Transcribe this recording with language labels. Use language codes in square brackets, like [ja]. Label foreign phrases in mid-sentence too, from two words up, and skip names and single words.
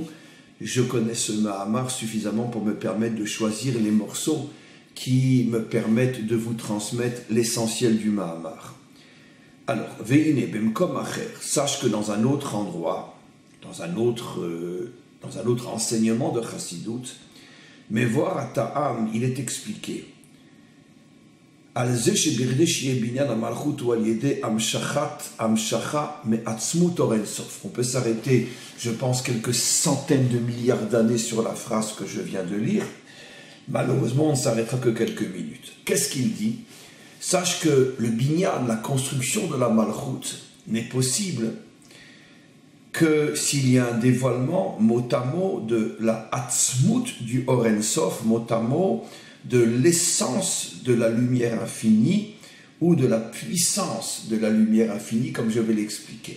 [fr] Je connais ce Mahamar suffisamment pour me permettre de choisir les morceaux qui me permettent de vous transmettre l'essentiel du Mahamar. Alors, [he] ועיין במקום אחר, [fr] sache que dans un autre endroit, dans un autre enseignement de Chassidut, mais voir à Ta'am, il est expliqué. [he] על זה שבכדי שיהיה בניין המלכות הוא על ידי המשכה מעצמות אור אין סוף. [fr] On peut s'arrêter, je pense, quelques centaines de milliards d'années sur la phrase que je viens de lire. Malheureusement, on ne s'arrêtera que quelques minutes. Qu'est-ce qu'il dit? Sache que le binyan, la construction de la malchut, n'est possible que s'il y a un dévoilement mot à mot de la atzmut du [he] אור אין סוף, [fr] mot à mot de l'essence de la lumière infinie ou de la puissance de la lumière infinie, comme je vais l'expliquer.